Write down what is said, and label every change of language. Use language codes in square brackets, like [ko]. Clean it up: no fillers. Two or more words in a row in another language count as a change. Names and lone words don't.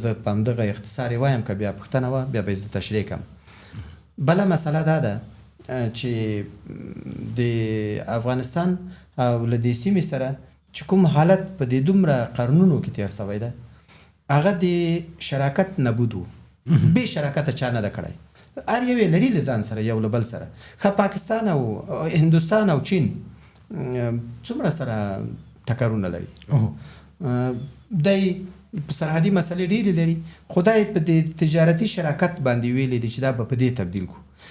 [ps] زه په همدغه اختصار وایم که بیا پوښتنه وه بیا به زه تشریح کړم. بله مسله دا ده چې د افغانستان او له دې سیمې سره چې کوم حالت په دې دومره قرنونو کې تیر سوی ده هغه د شراکت نبود و. بې شراکته چا نه ده کړی. هر یو یې لري له ځان سره یو له بل سره. ښه پاکستان او هندوستان او چین څومره سره ټکرونه لري. دی سرحدي مسلې ډېرې لري. خدای په دې تجارتي شراکت باندې ویلي دي چې دا به په دې تبدیل کړو.